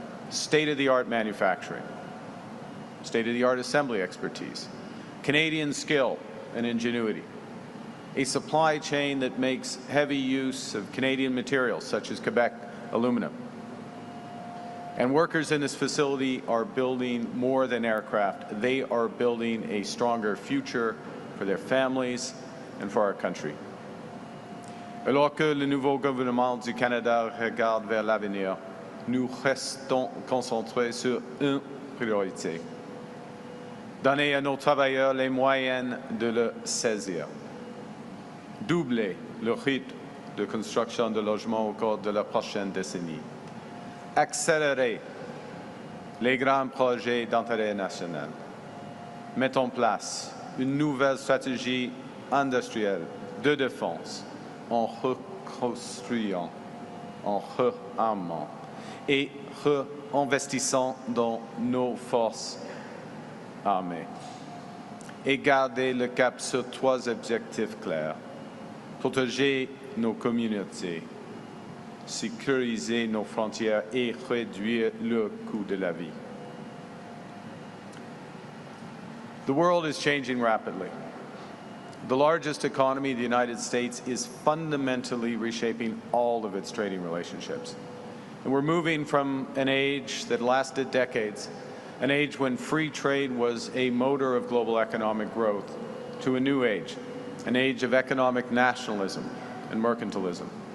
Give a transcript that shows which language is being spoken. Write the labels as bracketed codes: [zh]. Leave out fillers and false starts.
[en] State-of-the-art manufacturing, state-of-the-art assembly expertise, Canadian skill and ingenuity, a supply chain that makes heavy use of Canadian materials such as Quebec aluminum. And workers in this facility are building more than aircraft. They are building a stronger future for their families and for our country. [fr] Alors que le nouveau gouvernement du Canada regarde vers l'avenir, nous restons concentrés sur une priorité. Donner à nos travailleurs les moyens de le saisir. Doubler le rythme de construction de logements au cours de la prochaine décennie. Accélérer les grands projets d'intérêt national. Mettre en place une nouvelle stratégie industrielle de défense en reconstruisant, en réarmant et réinvestissant dans nos forces armées. Et garder le cap sur 3 objectifs clairs. protéger nos communautés, sécuriser nos frontières et réduire le coût de la vie. [en] The world is changing rapidly. The largest economy, the United States, is fundamentally reshaping all of its trading relationships. And we're moving from an age that lasted decades, an age when free trade was a motor of global economic growth, to a new age, an age of economic nationalism and mercantilism.